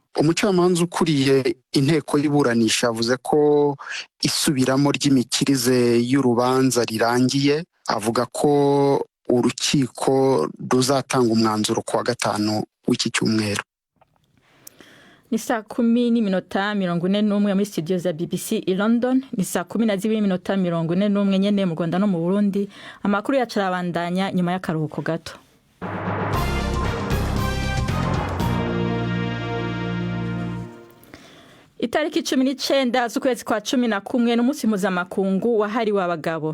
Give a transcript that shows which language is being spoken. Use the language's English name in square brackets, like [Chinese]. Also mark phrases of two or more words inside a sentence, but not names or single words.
[Kinyarwanda] Umucamanza ukuriye inteko y'iburanisha yavuze ko isubiramo ry'imikirize y'urubanza rirangiye, avuga ko urukiko ruzatanga umwanzuro ku wa 5 w'iki cyumweru. Ni 10:41 muri studio za BBC i London, [Rundi] ni 10:41 nyene mu Rwanda no mu Burundi. Amakuru yacu arabandanya nyuma y'akaruhuko gato. Itariki 19 z'ukwezi kwa 11 n'umunsi mpuzamakungu wahariwe abagabo.